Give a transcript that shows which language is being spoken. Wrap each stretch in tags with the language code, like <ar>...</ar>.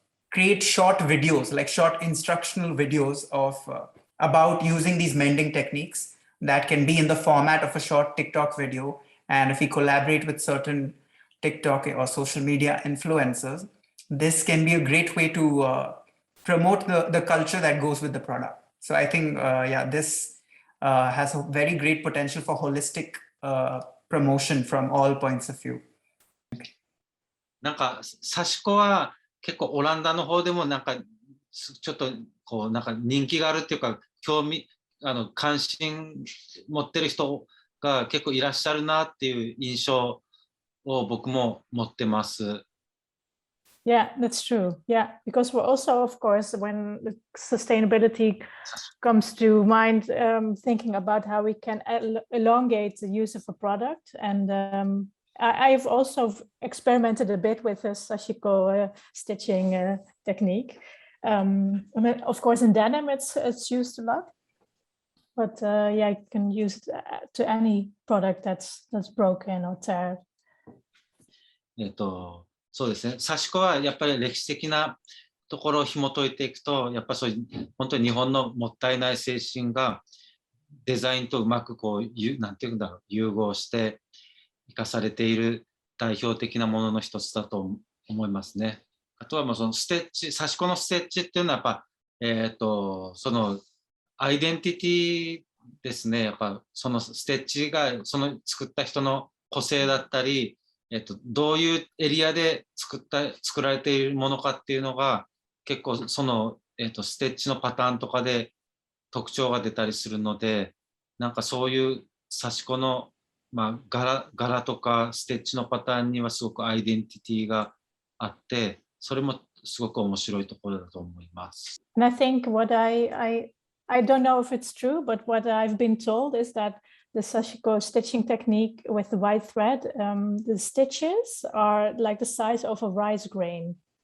<en>create short videos, like short instructional videos of about using these mending techniques that can be in the format of a short TikTok video, and if we collaborate with certain TikTok or social media influencers, this can be a great way to promote the culture that goes with the product. So I think, yeah, this has a very great potential for holistic promotion from all points of view.</en> <ja>なんかサシコは結構オランダの方でもなんかちょっとこうなんか人気があるっていうか、関心持ってる人が結構いらっしゃるなっていう印象を僕も持ってます。</ja> <en>Yeah, that's true. Yeah, because we're also, of course, when sustainability comes to mind, thinking about how we can elongate the use of a product. And I've also experimented a bit with the Sashiko stitching technique. I mean, of course, in denim, it's used a lot. But yeah, you can use it to any product that's broken or teared.</en> <ja>そうですね。サシコはやっぱり歴史的なところを紐解いていくと、やっぱりそういう本当に日本のもったいない精神がデザインとうまくこうなんていうんだろう、融合して生かされている代表的なものの一つだと思いますね。あとはもうそのステッチ、サシコのステッチっていうのはやっぱそのアイデンティティですね。やっぱそのステッチがその作った人の個性だったり。どういうエリアで作られているものかっていうのが結構その、ステッチのパターンとかで特徴が出たりするので、なんかそういうサシコの、柄とかステッチのパターンにはすごくアイデンティティがあって、それもすごく面白いところだと思います。</ja> <en>And I think what I don't know if it's true, but what I've been told is that the Sashiko stitching technique with the white thread, the stitches are like the size of a rice grain.</en>